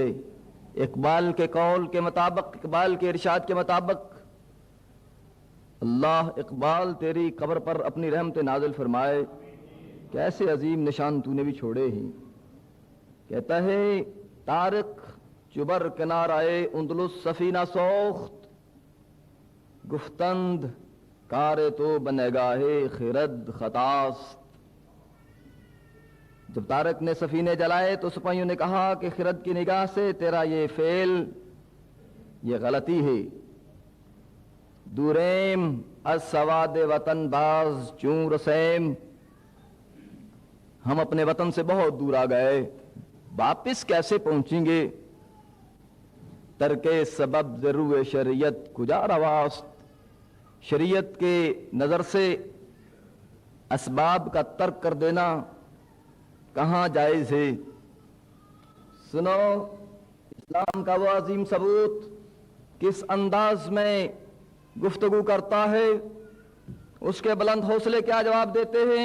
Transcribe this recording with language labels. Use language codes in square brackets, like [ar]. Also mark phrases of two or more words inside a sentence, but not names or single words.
[ur] اقبال کے قول کے مطابق، اقبال کے ارشاد کے مطابق، اللہ اقبال تیری قبر پر اپنی رحمت نازل فرمائے، کیسے عظیم نشان تو نے بھی چھوڑے ہیں. کہتا ہے [fa] طارق چبر کنارائے اندلس سفینہ سوخت، گفتند کارے تو بنگاہے خرد خطاست. [ur] جب طارق نے سفینے جلائے تو سپاہیوں نے کہا کہ خرد کی نگاہ سے تیرا یہ فعل، یہ غلطی ہے. [fa] دوریم از سواد وطن باز چون رسیم، [ur] ہم اپنے وطن سے بہت دور آ گئے، واپس کیسے پہنچیں گے؟ [fa] ترک سبب ضرور شریعت کجا رواست، [ur] شریعت کے نظر سے اسباب کا ترک کر دینا کہاں جائز ہے؟ سنو اسلام کا وہ عظیم ثبوت کس انداز میں گفتگو کرتا ہے، اس کے بلند حوصلے کیا جواب دیتے ہیں.